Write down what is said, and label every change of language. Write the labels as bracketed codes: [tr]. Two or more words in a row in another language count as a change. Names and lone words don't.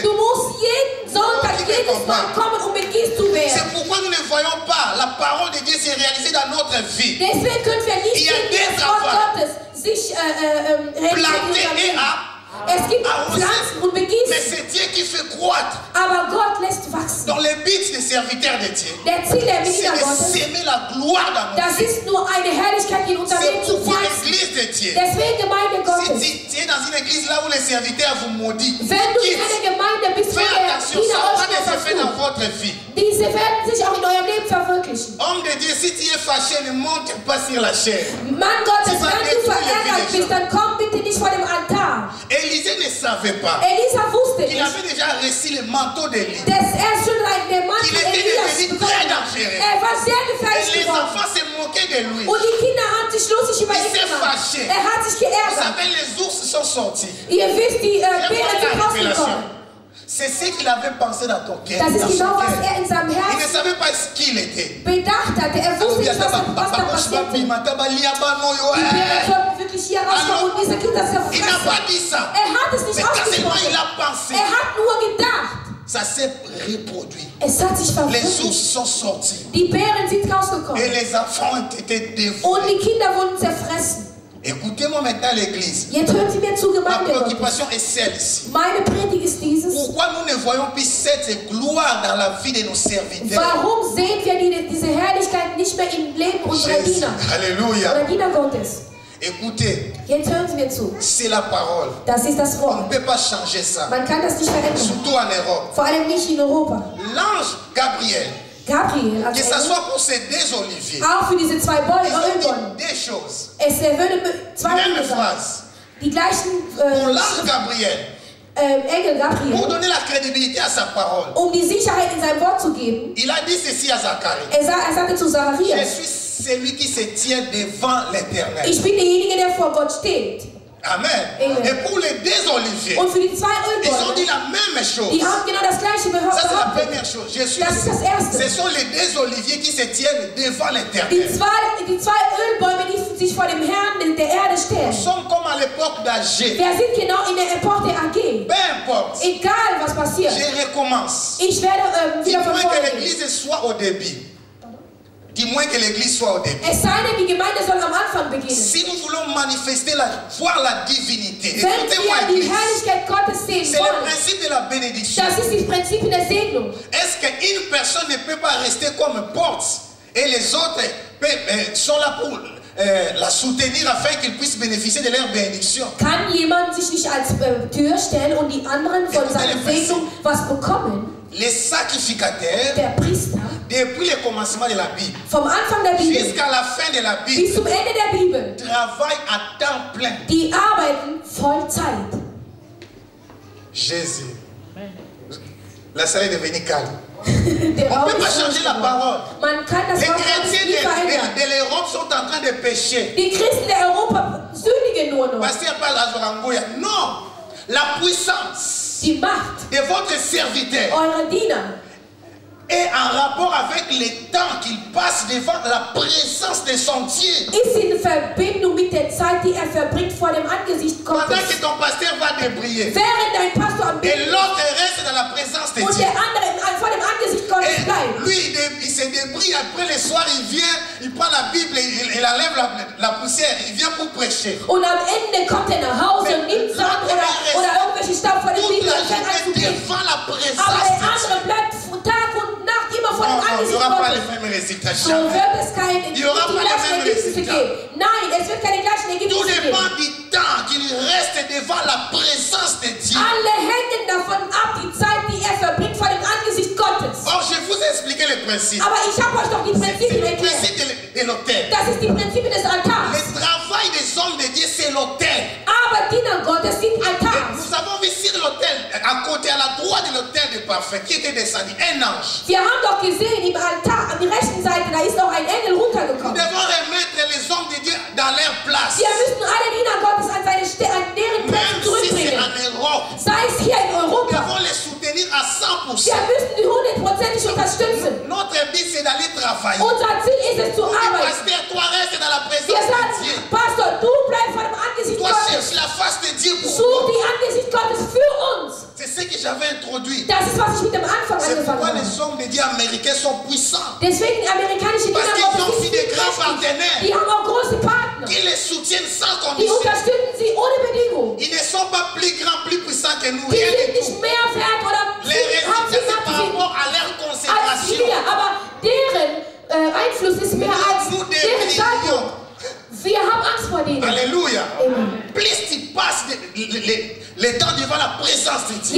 [de] du musst jeden Sonntag, jedes Mal kommen, um begießt zu werden. [fr] C'est pourquoi nous ne voyons pas la parole de Dieu se réaliser dans notre vie. [de] Deswegen können wir nicht [fr] Il y a [de] sehen, wie [fr] des [de] das Wort [fr] Travail. [de] Gottes sich realisiert in [fr] Planter [de] unserem [fr] et [de] Leben. [fr] à [de] Es gibt [fr] arroser. [de] Pflanzen und [fr] Mais [de] begießen, [fr] c'est Dieu qui fait croître. [de] aber Gott lässt wachsen. [fr] Dans le but des serviteurs de Dieu, [de] Der Ziel der [fr] c'est [de] Diener [fr] de [de] Gottes, [fr] s'aimer la gloire dans nos [de] das [fr] vies. [de] ist nur eine Herrlichkeit, die in unser Leben [fr] C'est [de] zu [fr] pourquoi [de] pflanzen. [fr] l'église de Dieu, [de] Deswegen Gemeinde [fr] si [de] Gottes. [fr] tu es dans une église là où les serviteurs vous maudissent, [de] Wenn du in [fr] quitte. [de] einer Gemeinde bist, wo [fr] Faites [de] der [fr] attention, [de] Diener [fr] ça aura [de] euch [fr] des effets dans [de] verflucht, [fr] votre vie. [de] diese werden sich auch in eurem Leben verwirklichen. [fr] Homme de Dieu, si tu es fâché, ne monte pas sur la chair. [de] Mann Gottes, Sie war wenn du der verärgert Friede bist, dann komm bitte nicht vor dem Altar. [fr] Élisée ne savait pas [de] Elisa wusste [fr] qu'il [de] nicht, [fr] avait déjà reçu le manteau d'Élie. [de] dass er schon der Mann [fr] Il [de] von [fr] était [de] Elias [fr] devenu [de] bekommen [fr] très [de] hat. [fr] dangereux. [de] Er war sehr [fr] Et [de] gefährlich [fr] les [de] geworden. [fr] enfants se moquaient de lui. [de] Und die Kinder haben sich lustig über [fr] Il [de] ihn [fr] s'est [de] gemacht. [fr] fâché. [de] Er hat sich [fr] Vous [de] geärgert. [fr] savez, les ours sont sortis. [de] Ihr wisst, die [fr] J'ai [de] Bären [fr] pas [de] sind [fr] la révélation. [de] rausgekommen. [fr] C'est ce qu'il avait pensé dans ton cœur. [de] Das [fr] dans [de] ist [fr] son [de] genau, was [fr] cœur. [de] er in seinem [fr] Il ne [de] Herzen [fr] savait pas ce qu'il était. [de] bedacht hatte. Er wusste nicht, was da passierte. Die Bären sollten wirklich hier rauskommen und diese Kinder [fr] Il n'a [de] zerfressen. [fr] pas dit ça. [de] Er hat es nicht [fr] Mais quand seulement [de] ausgesprochen. [fr] il a pensé, [de] Er hat nur gedacht. [fr] ça s'est reproduit. [de] Es hat sich [fr] Les [de] verwirklicht. [fr] ours sont sortis. [de] Die Bären sind [fr] Et [de] rausgekommen. [fr] les enfants ont été [de] Und [fr] dévorés. [de] die Kinder wurden zerfressen. [fr] Écoutez-moi maintenant l'église. [de] Jetzt hören Sie mir zu, [fr] Ma [de] Gemeinde Gottes. [fr] préoccupation est celle-ci. [de] Meine Predigt ist dieses. [fr] Pourquoi nous ne voyons plus cette gloire dans la vie de nos serviteurs? [de] Warum sehen wir diese Herrlichkeit nicht mehr im Leben unserer Jésus. Diener? Alléluia. Oder Diener Gottes. [fr] Écoutez, [de] Jetzt hören Sie mir zu. [fr] c'est la parole. [de] Das ist das [fr] On ne [de] Wort. [fr] peut pas changer ça. [de] Man kann das nicht verändern. [fr] Surtout en Europe. [de] Vor allem nicht in Europa. [fr] L'ange Gabriel, [de] Gabriel, [fr] que [de] also [fr] ce soit pour ces deux oliviers, [de] auch für diese zwei [fr] ils ont [de] Ölbäume. [fr] dit des choses. [de] Er würde zwei [fr] Même [de] Dinge sagen. [fr] phrase. [de] Die gleichen [fr] Pour l'ange Gabriel, [de] Engel [fr] pour [de] Gabriel, [fr] donner la crédibilité à sa parole, [de] um die Sicherheit in sein Wort zu geben. [fr] il a dit ceci à Zacharie. [de] Er sagte zu [fr] Je [de] Zacharias, [fr] suis celui qui se tient devant l'éternel. [de] ich bin derjenige, der vor Gott steht. Amen. Amen. [fr] Et pour les deux oliviers, [de] Und für die zwei [fr] ils ont dit [de] Ölbäume, [fr] la même chose. [de] die haben genau das gleiche [fr] Ça, c'est la [de] behauptet. [fr] première chose. Je suis, [de] Das ist das Erste. [fr] ce sont les deux oliviers qui se tiennent devant [de] Die [fr] l'éternel. [de] zwei Ölbäume, die sich vor dem Herrn der Erde [fr] Nous [de] stellen. [fr] sommes comme à l'époque d'Agé. [de] Wir sind genau in der Epoche der AG. [fr] Peu importe. [de] Egal, was passiert. [fr] Je recommence. [de] Ich werde wieder von [fr] Dis-moi que [de] vorne gehen. [fr] l'église soit au début. Dis-moi que l'église soit au début. [de] Es sei denn, die Gemeinde soll am Anfang beginnen. [fr] Si nous voulons manifester, voir la divinité, [de] Wenn [fr] écoutez-moi, [de] wir die [fr] église, [de] Herrlichkeit Gottes sehen [fr] c'est le [de] wollen, [fr] principe de la bénédiction. [de] das ist das Prinzip der Segnung. [fr] Est-ce qu'une personne ne peut pas rester comme porte et les autres sont là pour la soutenir afin qu'ils puissent bénéficier de leur bénédiction? [de] Kann jemand sich nicht als Tür stellen und die anderen von seiner Segnung was bekommen? [fr] Les sacrificateurs, [de] Der Priester, [fr] depuis le commencement de la Bible [de] vom Anfang der Bibel [fr] jusqu'à la fin de la [de] bis [fr] Bible, [de] zum Ende der Bibel, [fr] travaillent à temps plein. [de] die arbeiten Vollzeit. [fr] Jésus. La salle est devenue calme. [de] Der [fr] On ne [de] Raum [fr] peut pas [de] ist [fr] changer la [de] ruhig [fr] parole. [de] geworden. Man kann das [fr] Les [de] Wort Gottes [fr] chrétiens [de] nie verändern. [fr] de l'Europe sont en train de pécher. [de] Die Christen der Europa sündigen nur noch. [fr] Pasteur parle à Zorangoya. Non, la puissance [de] Die Macht, [fr] de votre serviteur [de] eure Diener, [fr] est en rapport avec le temps qu'il passe devant la présence de son Dieu. [de] Ist in Verbindung mit der Zeit, die verbringt vor dem Angesicht Gottes. [fr] Pendant que ton pasteur va débrier [de] Während dein Pastor am [fr] et [de] Beten [fr] l'autre reste dans la présence de [de] und [fr] Dieu. [de] der andere vor dem Angesicht Gottes [fr] Et [de] bleibt. [fr] lui, il se débrouille après le soir, il vient, il prend la Bible, il enlève la poussière, il vient pour prêcher. [de] Und am Ende kommt er nach Hause und nimmt Sand oder irgendwelche Staub von der [fr] Toute [de] Bibel [fr] la [de] und fängt an zu [fr] journée [de] beten. [fr] devant la [de] Aber [fr] présence [de] der [fr] de Dieu. [de] andere bleibt Tag und Nacht immer vor dem [fr] Non, il n'y [de] Angesicht [fr] aura pas les [de] Gottes. [fr] mêmes résultats. [de] So [fr] Jamais. [de] wird es keine [fr] Il y aura pas les [de] gleichen [fr] mêmes [de] Ergebnisse [fr] résultats. [de] geben. Nein, es wird keine gleichen [fr] Tout [de] Ergebnisse [fr] dépend [de] geben. [fr] du temps qu'il reste devant la présence de Dieu. [de] Alle hängen davon ab, die Zeit, die er verbringt vor dem Angesicht Gottes. [fr] Or, je vous ai expliqué le principe. [de] Aber ich habe euch doch die [fr] C'est [de] Prinzipien [fr] le [de] erklärt. [fr] principe de l'autel. [de] Das ist die Prinzipien des Altars. [fr] Le travail des hommes de Dieu, c'est l'autel. [de] Aber Diener Gottes sind Altars. [fr] Nous avons vu sur l'autel, à côté, à la droite de l'autel de parfait, qui était descendu, un ange. [de] Wir haben doch gesehen, im Altar, an der rechten Seite, da ist noch ein Engel [fr] Nous [de] runtergekommen. [fr] devons remettre les hommes de Dieu dans leur place. [de] Wir müssen alle Diener Gottes an deren Plätze [fr] Même si c'est [de] zurückbringen. [fr] en Europe, [de] Sei es hier in [fr] nous [de] Europa. [fr] devons les soutenir à 100%. [de] Wir müssen die 100%ig unterstützen. [fr] Notre but, c'est d'aller travailler. [de] Unser Ziel ist es zu [fr] Pour que [de] arbeiten. [fr] pasteur, toi, reste dans la [de] Wir [fr] présence de [de] sagen, [fr] Dieu. [de] Pastor, du bleib vor dem Angesicht [fr] Toi, [de] Gottes. [fr] cherche la face de Dieu pour [de] Such [fr] toi. [de] die Angesicht Gottes für uns. [fr] C'est ce que j'avais introduit. [de] Das ist, was ich mit dem Anfang [fr] C'est [de] angefangen [fr] pourquoi [de] habe. [fr] les hommes de Dieu américains sont puissants. [de] Deswegen amerikanische [fr] Parce [de] Diener [fr] qu'ils ont [de] Gottes [fr] aussi des [de] sind [fr] grands [de] mächtig. [fr] partenaires [de] Die haben auch große Partner. [fr] qui les soutiennent sans [de] Die [fr] condition. [de] unterstützen sie ohne Bedingung. [fr] Ils ne sont pas plus grands, plus puissants que nous. [de] Die [fr] Rien [de] sind [fr] du [de] nicht [fr] tout. [de] mehr wert oder [fr] Les [de] haben [fr] résultats, [de] sie [fr] c'est par [de] mehr [fr] rapport à leur [de] als [fr] consécration. [de] wir. Aber deren Einfluss ist mehr als [fr] Nous [de] deren [fr] devrions. [de] Standpunkt. Wir haben Angst vor denen. [fr] Alléluia. Amen. Plus tu passes le temps devant la présence de Dieu,